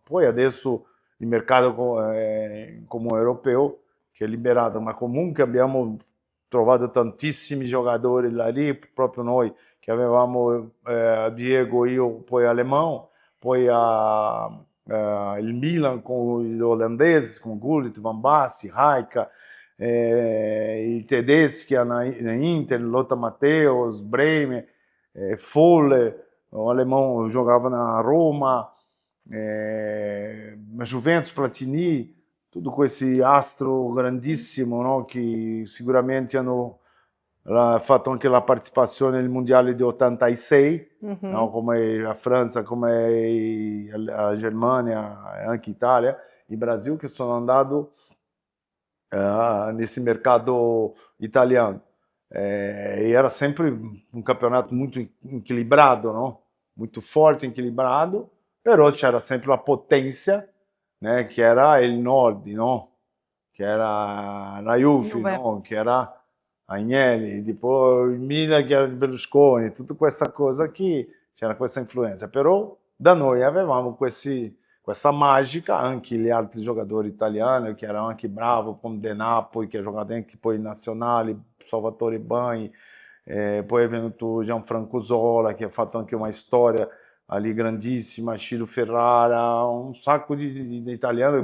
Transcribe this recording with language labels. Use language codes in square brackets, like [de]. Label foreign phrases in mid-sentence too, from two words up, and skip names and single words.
[it] Poi adesso il mercato come europeo che è liberato, ma comunque abbiamo trovato tantissimi giocatori là lì, proprio noi che avevamo Diego, io, poi Alemão, poi il Milan con gli olandesi, con Gullit, Van Basten, Rijkaard, i tedeschi na Inter, Lothar Matthäus, Bremer, Folle, [pt] o alemão jogava na Roma, na Juventus, Platini, tudo com esse astro grandissimo, no? [it] Che sicuramente hanno fatto anche la partecipazione nel mondiale di 86, no? Mhm. Come a Franza, come a Germania, anche Italia, e Brasil, che sono andato [pt] nesse mercado italiano. E era sempre um campeonato muito equilibrado, não? Muito forte, equilibrado, [it] però c'era sempre la potenza, né, che era il nord, no? Che era la Juve, Juve. no? Che era Agnelli, tipo il Milan che era di Berlusconi, tutta questa cosa qui, c'era questa influenza, però da noi avevamo questa magica, anche gli altri giocatori italiani che erano anche bravi, come De Napoli, che ha giocato anche poi in nazionali, Salvatore Bagni, poi è venuto Gianfranco Zola che ha fatto anche una storia lì grandissima, Ciro Ferrara, un sacco di italiani